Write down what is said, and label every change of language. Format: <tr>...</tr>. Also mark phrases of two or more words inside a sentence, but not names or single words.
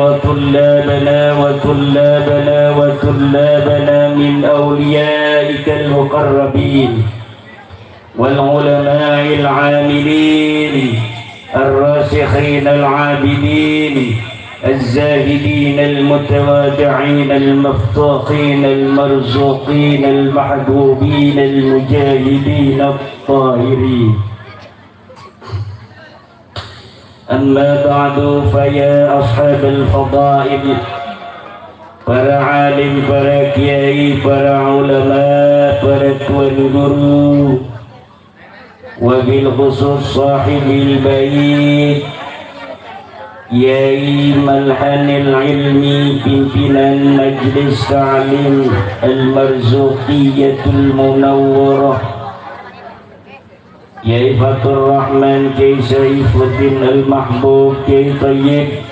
<ar>وطلابنا من أوليائك المقربين والعلماء العاملين الراسخين العابدين الزاهدين المتواضعين المفتوحين المرزوقين المحبوبين المجاهدين الطاهرين. أما بعد فيا أصحاب الفضائل،</ar> <id>para alim, para kiai, para ulama, para tuan guru,</id> <ar>وبالخصوص صاحب البيت,</ar> <id>Yai Malhanil Ilmi, pimpinan Majlis Ta'lim Al-Marzuqiyatul Munawwarah, Yai Fatur Rahman, Yai Saifuddin Al-Mahbub, Yai Tayyib,</id>